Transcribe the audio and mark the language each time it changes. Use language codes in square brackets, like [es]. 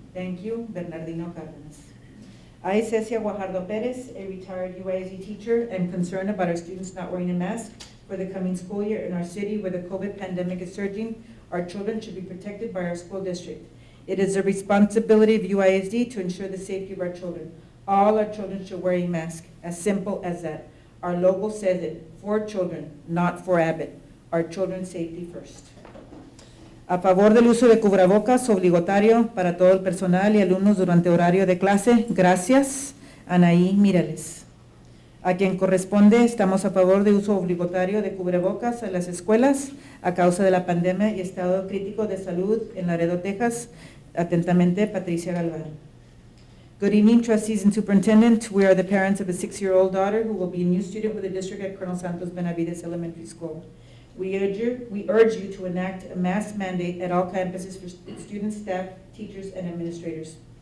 [en] Thank you, Bernardino Cárdenas. I, Cecia Guajardo Perez, a retired UISD teacher, am concerned about our students not wearing a mask for the coming school year in our city where the COVID pandemic is surging. Our children should be protected by our school district. It is the responsibility of UISD to ensure the safety of our children. All our children should wear a mask, as simple as that. Our logo says it, for children, not for Abbott. Our children's safety first. [es] A favor del uso de cubrebocas obligatorio para todo el personal y alumnos durante horario de clase, gracias. Anaí Mireles. A quien corresponde, estamos a favor de uso obligatorio de cubrebocas en las escuelas a causa de la pandemia y estado crítico de salud en Laredo, Texas. Atentamente, Patricia Galván. [en] Good evening, trustees and superintendent. We are the parents of a 6-year-old daughter who will be a new student with the district at Colonel Santos Benavides Elementary School. We urge you to enact a mask mandate at all campuses for students, staff, teachers, and administrators.